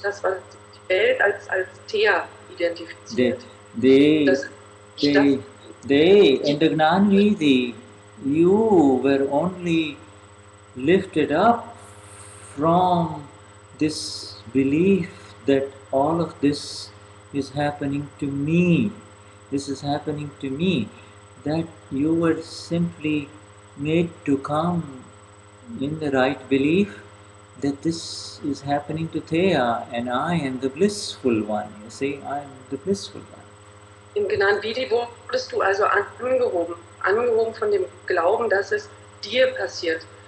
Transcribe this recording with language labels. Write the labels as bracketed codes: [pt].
[de] das, was die Welt als Thea identifiziert. [en] they [de] Ich darf- [en] in the Gnan Vidhi, you were only lifted up from this belief that all of this is happening to me. This is happening to me. That you were simply made to come in the right belief that this is happening to Theya and I am the blissful one. You see, I am the blissful one. [de] Im Gnan Vidhi wurdest du also angehoben von dem Glauben, dass es dir passiert.